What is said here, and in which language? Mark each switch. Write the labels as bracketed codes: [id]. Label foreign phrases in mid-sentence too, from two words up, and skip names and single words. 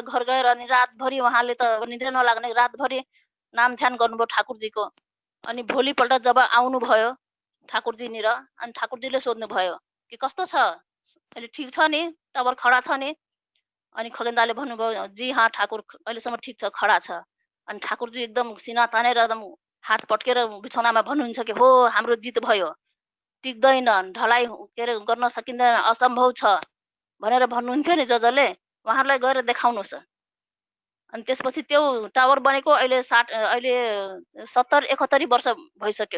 [ne] घर गएर अनि रातभरि उहाँले त निद्रा नलाग्ने, रातभरि नाम ध्यान गर्नुभयो ठाकुरजीको। अनि भोलिपल्ट जब आउनुभयो ठाकुरजीनिर, अनि ठाकुरजीले सोध्नुभयो कि कस्तो छ, अहिले ठिक छ नि, टावर खडा छ नि? अनि खगेन दाले भन्नुभयो, [hi] जी हाँ [ne] ठाकुर अहिलेसम्म ठिक छ, खडा छ। अनि ठाकुरजी एकदम सिना तानेर एकदम हात पट्केर बिछौनामा भन्नुहुन्छ कि हो हाम्रो जित भयो, टिक्दैन, ढलाइ के अरे गर्न सकिँदैन, असम्भव छ भनेर भन्नुहुन्थ्यो नि जसले, उहाँहरूलाई गएर देखाउनुहोस्। अनि त्यसपछि त्यो टावर बनेको अहिले 70-71 वर्ष भइसक्यो।